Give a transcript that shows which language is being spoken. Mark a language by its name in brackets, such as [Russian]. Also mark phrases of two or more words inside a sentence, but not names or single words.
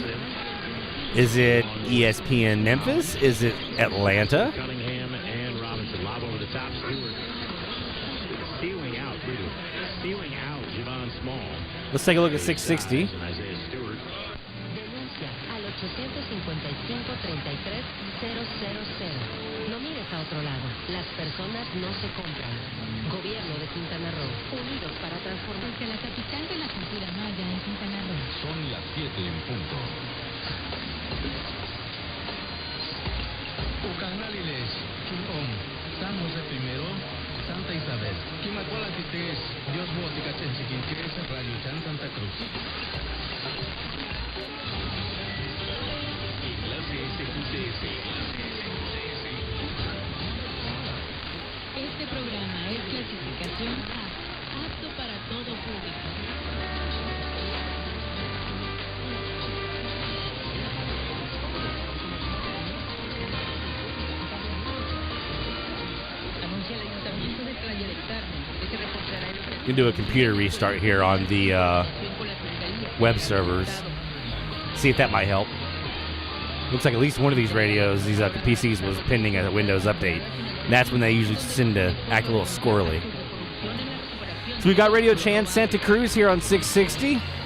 [English] Is it ESPN Memphis? Is it Atlanta? Cunningham and Robinson lob over the top. Stewart stealing out, Javon Small. Let's take a look at 660. Isaiah Stewart. [Spanish] Denuncia al 855-33-000. No mires a otro lado. Las personas no se compran. Gobierno de Quintana Roo. Unidos para transformar que la capital de la cultura maya en Quintana Roo. Son las 7 en punto. Ucanaliles, Quintón, San José I, Santa Isabel, Quimacuala Tités, Dios Bótica Chenchiquinqués, Radio Chan Santa Cruz. Este programa es clasificación A, apto para todo público. Anuncia el Ayuntamiento de Playa del Carmen que se reportará el... [English] You can do a computer restart here on the web servers. See if that might help. Looks like at least one of these radios, these PCs, was pending a Windows update. And that's when they usually tend to act a little squirrely. So we got Radio Chan Santa Cruz here on 660.